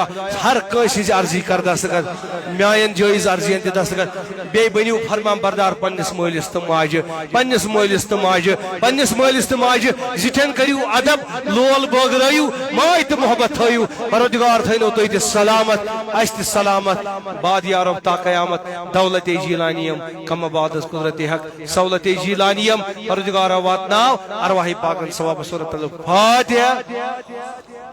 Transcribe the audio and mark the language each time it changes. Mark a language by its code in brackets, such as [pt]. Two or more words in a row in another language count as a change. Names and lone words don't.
[ks] ہر کٲنٛسہِ ہٕنٛزِ عرضی کر دستخط میانٮ۪ن جٲیز عرضین تہِ دستخط بیٚیہِ بٔنِو فرمان بردار پننس مٲلِس تہٕ ماجہِ پننس مٲلِس تہٕ ماجہِ پننس مٲلِس تہٕ ماجہِ زِٹھٮ۪ن کٔرِو ادب لول بٲگرٲیِو ماے تہٕ محبت تھٲیِو پروردگار تھٲینو تُہۍ تہِ سلامت اسہِ تہِ سلامت بعد یا رب تا قیامت دولت جیلانیم کم بعد از قدرت حق سہولت جیلانیم پروردگارا واتناو ارواح پاکن ثواب صورت الفاتحہ